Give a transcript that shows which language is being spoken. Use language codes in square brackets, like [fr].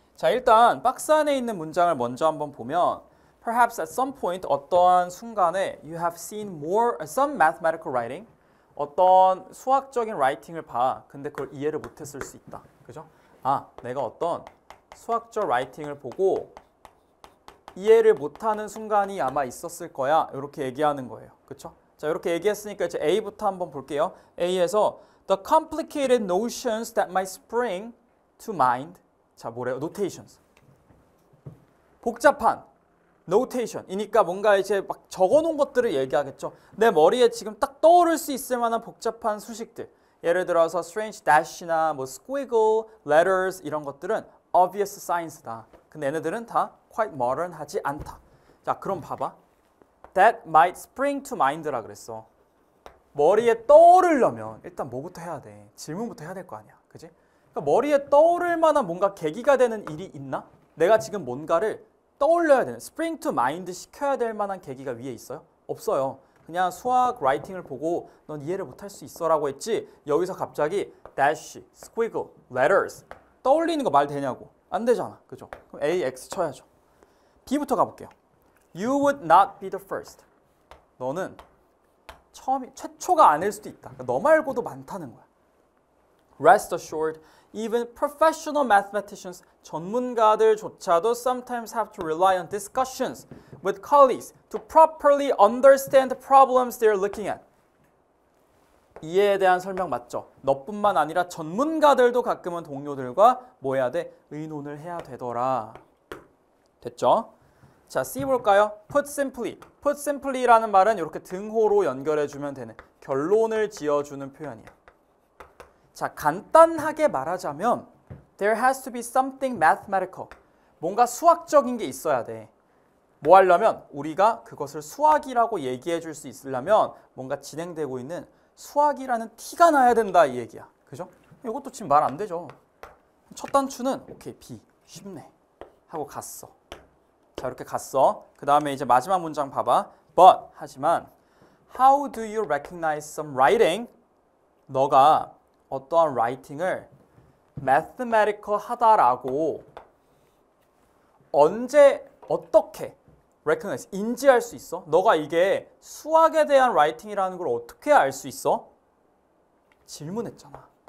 [ko] 자, 일단 박스 안에 있는 문장을 먼저 한번 보면 [en] Perhaps at some point, [ko] 어떠한 순간에 [en] you have seen some mathematical writing, [ko] 어떤 수학적인 라이팅을 봐. 근데 그걸 이해를 못했을 수 있다. 그죠? 내가 어떤 수학적 라이팅을 보고 이해를 못하는 순간이 아마 있었을 거야. 이렇게 얘기하는 거예요. 그렇죠? 자, 이렇게 얘기했으니까 이제 A부터 한번 볼게요. A에서 [en] The complicated notions that might spring to mind. [ko] 자, 뭐래요? notations. 복잡한 notation이니까 뭔가 이제 막 적어놓은 것들을 얘기하겠죠. 내 머리에 지금 딱 떠오를 수 있을 만한 복잡한 수식들. 예를 들어서 strange dash나 뭐 squiggle, letters 이런 것들은 obvious signs다. 근데 얘네들은 다 quite modern하지 않다. 자, 그럼 봐봐. [en] That might spring to mind [ko] 라 그랬어. 머리에 떠오르려면 일단 뭐부터 해야 돼? 질문부터 해야 될 거 아니야. 그지? 그러니까 머리에 떠오를 만한 뭔가 계기가 되는 일이 있나? 내가 지금 뭔가를 떠올려야 되는, [en] spring to mind [ko] 시켜야 될 만한 계기가 위에 있어요? 없어요. 그냥 수학 라이팅을 보고 넌 이해를 못할 수 있어라고 했지 여기서 갑자기 dash, squiggle, letters 떠올리는 거 말 되냐고. 안 되잖아. 그죠? 그럼 A, X 쳐야죠. B부터 가볼게요. [en] You would not be the first. [ko] 너는 최초가 아닐 수도 있다. 그러니까 너 말고도 많다는 거야. [en] Rest assured, even professional mathematicians, [ko] 전문가들조차도 [en] sometimes have to rely on discussions with colleagues to properly understand the problems they're looking at. [ko] 이해에 대한 설명 맞죠? 너뿐만 아니라 전문가들도 가끔은 동료들과 뭐 해야 돼? 의논을 해야 되더라. 됐죠? 자, C 볼까요? [en] Put simply. [ko] Put simply라는 말은 이렇게 등호로 연결해주면 되는 결론을 지어주는 표현이야. 자, 간단하게 말하자면 [en] There has to be something mathematical. [ko] 뭔가 수학적인 게 있어야 돼. 뭐 하려면 우리가 그것을 수학이라고 얘기해 줄 수 있으려면 뭔가 진행되고 있는 수학이라는 티가 나야 된다 이 얘기야. 그죠? 이것도 지금 말 안 되죠. 첫 단추는 오케이 B 쉽네 하고 갔어. 자 이렇게 갔어. 그 다음에 이제 마지막 문장 봐봐. [en] But [ko] 하지만 [en] How do you recognize some writing? [ko] 너가 어떠한 writing을 mathematical 하다라고 언제 어떻게 recognize 인지할 수 있어? 너가 이게 수학에 대한 writing이라는 걸 어떻게 알 수 있어? 질문했잖아.